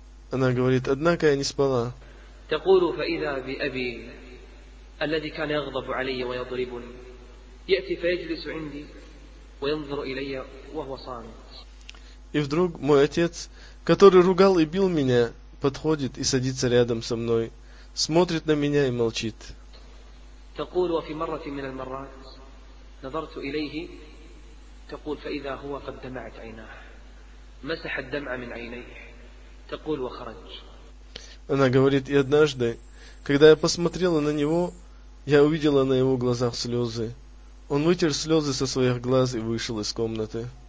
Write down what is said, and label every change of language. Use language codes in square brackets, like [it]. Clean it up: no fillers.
[ru] Она говорит, однако я не спала. [ar] تقول فإذا بأبي الذي كان يغضب علي ويضربني يأتي فيجلس عندي وينظر إلي وهو صامت. [ru] И вдруг мой отец, который ругал и бил меня, подходит и садится рядом со мной, смотрит на меня и молчит. [ar] تقول وفي مرة من المرات نظرت إليه تقول فإذا هو قد دمعت عيناه مسح الدمع من عينيه تقول وخرج. [ru] Она говорит, и однажды, когда я посмотрела на него, я увидела на его глазах слезы. Он вытер слезы со своих глаз и вышел из комнаты.